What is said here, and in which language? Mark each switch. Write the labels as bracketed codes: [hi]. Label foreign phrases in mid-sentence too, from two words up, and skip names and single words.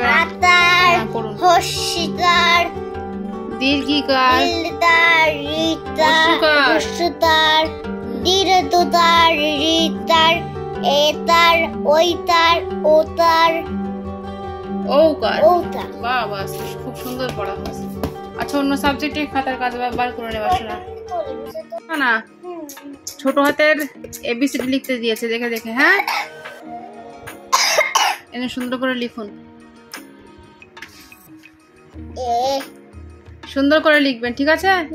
[bn] আতার হস্যিকার দীর্ঘিকার দীর্ঘিকার রিতার হস্যতার দীর্ঘতার রিতার এতার ওইতার ওতার ঔকার। ওতার। বাহ বাহ, খুব সুন্দর পড়া হয়েছে। আচ্ছা, অন্য সাবজেক্টে খাতার কাজ বার করে নেবা। শোনা না, ছোট হাতের এবিসিডি লিখতে দিয়েছে, দেখে দেখে। হ্যাঁ, এনে সুন্দর করে লিখুন, সুন্দর করে লিখবেন, ঠিক আছে?